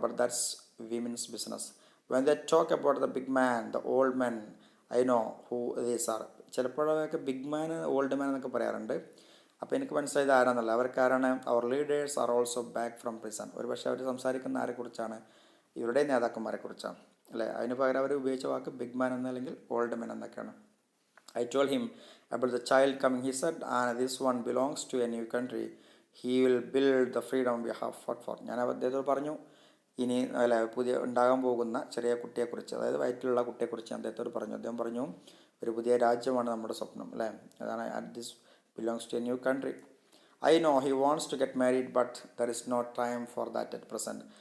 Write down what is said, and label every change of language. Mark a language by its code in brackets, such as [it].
[en] But that's women's business. When they talk about the big man, the old men, I know who these are. [ml] ചിലപ്പോഴൊക്കെ big മാൻ, old man എന്നൊക്കെ പറയാറുണ്ട്. അപ്പോൾ എനിക്ക് മനസ്സിലായത് ആരാന്നല്ല, അവർക്കാരാണ്, അവർ [en] Leaders are also back from prison. [ml] ഒരു പക്ഷേ അവർ സംസാരിക്കുന്ന ആരെക്കുറിച്ചാണ്, ഇവരുടെ നേതാക്കന്മാരെ കുറിച്ചാണ് അല്ലേ. അതിന് പകരം അവർ ഉപയോഗിച്ച വാക്ക് ബിഗ് മാൻ എന്നല്ലെങ്കിൽ ഓൾഡ് മെൻ എന്നൊക്കെയാണ്. [en] I told him about the child coming, he said, and this one belongs to a new country. He will build the freedom we have fought for. [ml] ഞാൻ അദ്ദേഹത്തോട് പറഞ്ഞു, ഇനി അല്ല പുതിയ ഉണ്ടാകാൻ പോകുന്ന ചെറിയ കുട്ടിയെക്കുറിച്ച്, അതായത് വയറ്റിലുള്ള കുട്ടിയെക്കുറിച്ച് അദ്ദേഹത്തോട് പറഞ്ഞു. അദ്ദേഹം പറഞ്ഞു, ഒരു പുതിയ രാജ്യമാണ് നമ്മുടെ സ്വപ്നം അല്ലേ, അതാണ് [en] This belongs to a new country. I know he wants to get married but there is no time for that at present.